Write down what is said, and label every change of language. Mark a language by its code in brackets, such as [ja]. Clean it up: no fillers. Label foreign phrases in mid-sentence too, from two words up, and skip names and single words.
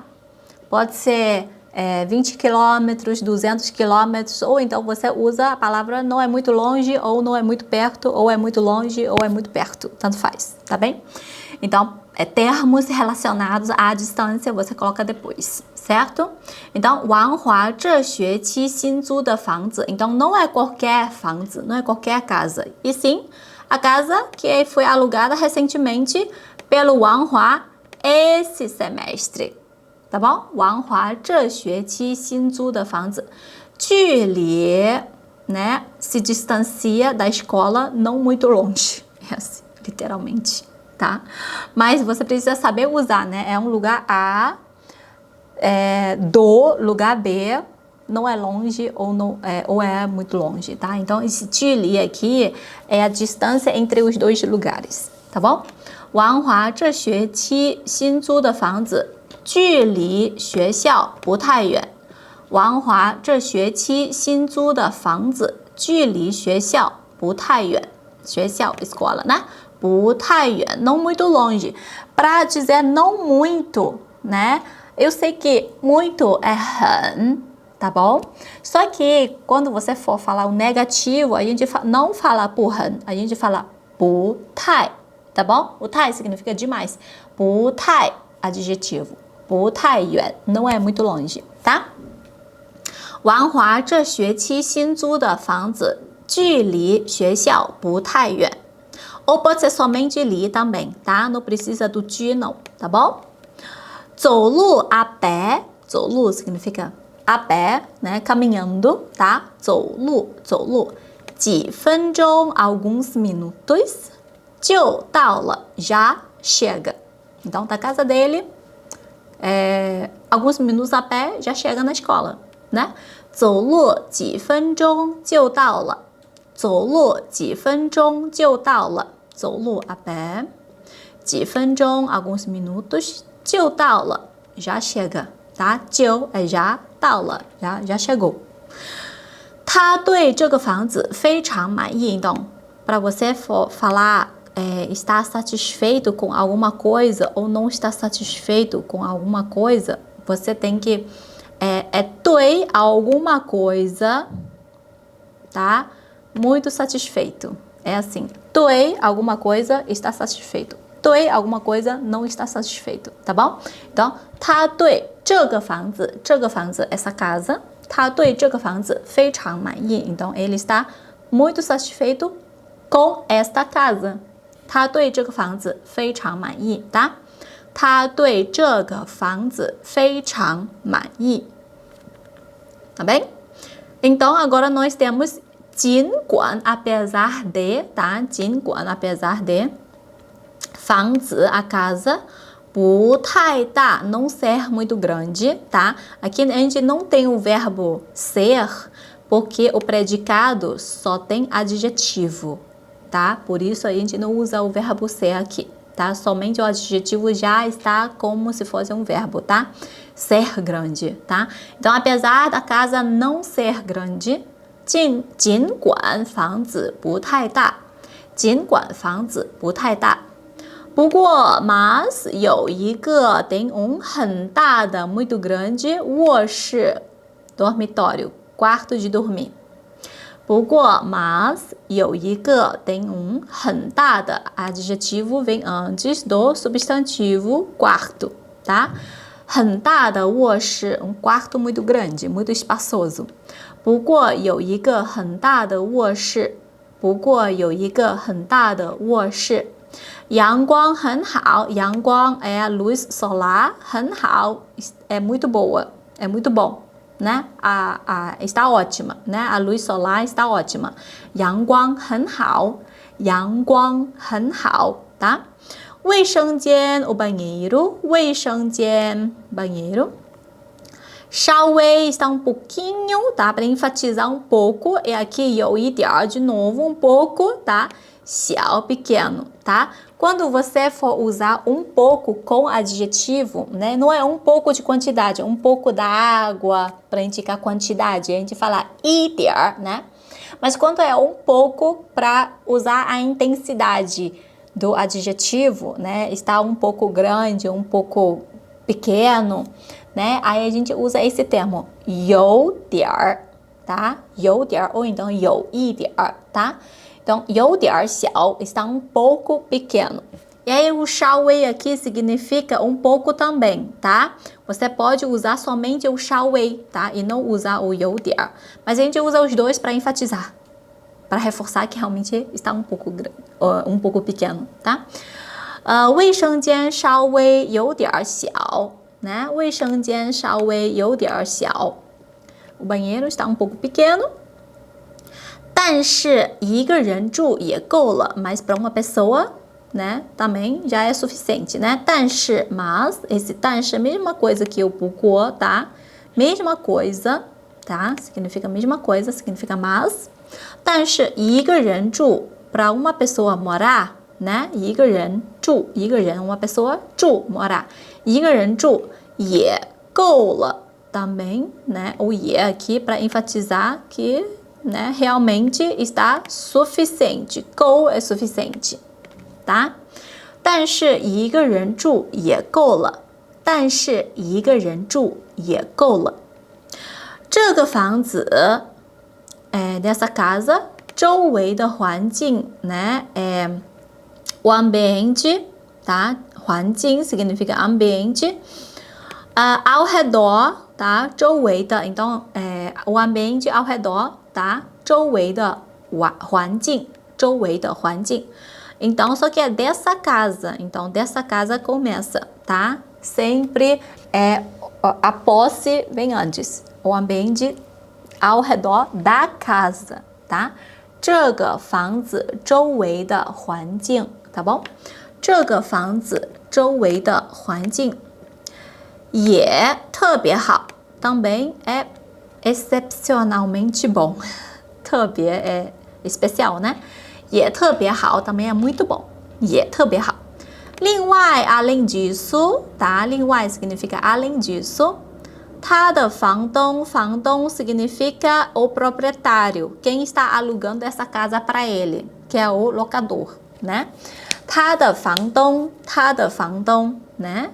[pt] Pode ser 20 quilômetros, 200 quilômetros, ou então você usa a palavra não é muito longe, ou não é muito perto, ou é muito longe, ou é muito perto, tanto faz, tá bem? Então, termos relacionados à distância você coloca depois, certo? Então, [zh] Wang Hua 这学期新租的房子, [pt] então não é qualquer 房子, não é qualquer casa, e sim a casa que foi alugada recentemente pelo Wang Hua esse semestre. Tá bom? [zh] 王华这学期新租的房子，距离 [pt] né, se distancia da escola não muito longe. É assim, literalmente, tá? Mas você precisa saber usar, né? É um lugar A, do lugar B, não é longe ou é muito longe, tá? Então, esse 距离 aqui é a distância entre os dois lugares, tá bom? [zh] 王华这学期新租的房子距离学校不太远。王华这学期新租的房子距离学校不太远。 [pt] 学校 escola, né? [zh] 不太远, [pt] não muito longe. Para dizer não muito, né? Eu sei que muito é 很, tá bom? Só que quando você for falar o negativo, a gente não fala [zh] 不很, [pt] a gente fala [zh] 不太, [pt] tá bom? [zh] 不太 [pt] significa demais. [zh] 不太 [pt] adjetivo. [zh] 不太远 [pt] não é muito longe, tá? [zh] 王华这学期新租的房子距离学校不太远。 [pt] Ou pode ser somente li também, tá? Não precisa do de não, tá bom? 走路 a pé, 走路 significa a pé, né? Caminhando, tá? [zh] 走路几分钟 [pt] alguns minutos [zh] 就到了 [pt] já chega. Então, da casa dele, alguns minutos a pé já chega na escola, né? [zh] 走路几分钟就到了。走路几分钟就到了。 [pt] 走路 a pé [zh] 几分钟 [pt] alguns minutos [zh] 就到了 [pt] já chega, tá? 就 é já [zh] 到了 [pt] já chegou. [zh] 他对这个房子非常满意。 [pt] Então, para você falar está satisfeito com alguma coisa ou não está satisfeito com alguma coisa, você tem que 对 alguma coisa, tá? Muito satisfeito. É assim, 对 alguma coisa está satisfeito. 对 alguma coisa não está satisfeito, tá bom? Então, [zh] 他对这个房子 [pt] essa casa, [zh] 他对这个房子非常满意. [pt] Então, ele está muito satisfeito com esta casa. [zh] 他对这个房子非常满意, tá? 他对这个房子非常满意. [pt] Tá bem? Então, agora nós temos 尽管 apesar de, tá? 尽管 apesar de 房子 a casa [zh] 不太大 [pt] não ser muito grande, tá? Aqui a gente não tem o verbo ser porque o predicado só tem adjetivo, tá? Por isso a gente não usa o verbo ser aqui, tá? Somente o adjetivo já está como se fosse um verbo, tá? Ser grande, tá? Então, apesar da casa não ser grande, [zh] 尽管房子不太大，尽管房子不太大。 [pt] 不过 mas [zh] 有一个 [pt] tem [zh] 很大的 [pt] muito grande 卧室 dormitório quarto de dormir。不过 mas [zh] 有一个 [pt] tem [zh] 很大的 [pt] adjetivo vem antes do substantivo quarto, tá? [zh] 很大的卧室 [pt] quarto muito grande, muito espaçoso。 [zh] 不过有一个很大的卧室，不过有一个很大的卧室。阳光很好， [pt] 阳光 é a luz solar [zh] 很好 [pt] é muito boa, é muito bom, né? Está ótima, né? A luz solar está ótima. [zh] 阳光很好，阳光很好，tá? [pt] 卫生间 o banheiro, 卫生间 banheiro。稍微 está pouquinho, tá? Para enfatizar pouco, é aqui 有一点 de novo, pouco, tá? 小 pequeno, tá? Quando você for usar pouco com adjetivo, né? Não é pouco de quantidade, pouco da água para indicar quantidade, a gente fala 一点, né? Mas quando é pouco para usar a intensidade do adjetivo, né? Está pouco grande, pouco pequeno, né? Aí a gente usa esse termo 有点, tá? 有点 ou então 有一点, tá? Então, [zh] 有点小 [pt] está pouco pequeno. E aí o 稍微 aqui significa pouco também, tá? Você pode usar somente o 稍微, tá? E não usar o 有点. Mas a gente usa os dois para enfatizar, para reforçar que realmente está pouco pequeno, tá? [zh] 卫生间稍微有点小, né? 卫生间稍微有点小. [pt] O banheiro está pouco pequeno. [zh] 但是一个人住也够了 [pt] mas para uma pessoa, né, também já é suficiente, né? 但是 mas, esse 但是 mesma coisa que o 不过, tá? Mesma coisa, tá? Significa mesma coisa, significa mas. [zh] 但是一个人住 [pt] para uma pessoa morar, né? [zh] 一个人住 一个人 [pt] uma pessoa [zh] 住 morar. 一个人住也够了 [pt] também, né? O 也 aqui para enfatizar que, né, realmente está suficiente. 够 é suficiente, tá? [zh] 但是一个人住也够了。但是一个人住也够了。这个房子 ， [pt] dessa casa, [zh] 周围的环境， [pt] né, o ambiente, tá? 环境 significa ambiente. Ao redor, tá? [zh] 周围的 [pt] então, o ambiente ao redor, tá? [zh] 周围的环境，周围的环境。 [pt] Então, só que é dessa casa. Então, dessa casa começa, tá? Sempre a posse vem antes. O ambiente ao redor da casa, tá? [zh] 这个房子周围的环境， [pt] tá bom? [zh] 这个房子周围的环境也特别好 [pt] também é excepcionalmente bom. 特别 é especial, né? [zh] 也特别好 [pt] também é muito bom. [zh] 也特别好。另外 [pt] além disso, tá? 另外 significa além disso. [zh] 他的房东 [pt] significa o proprietário. Quem está alugando essa casa para ele, que é o locador, né? [zh] 他的房东 né?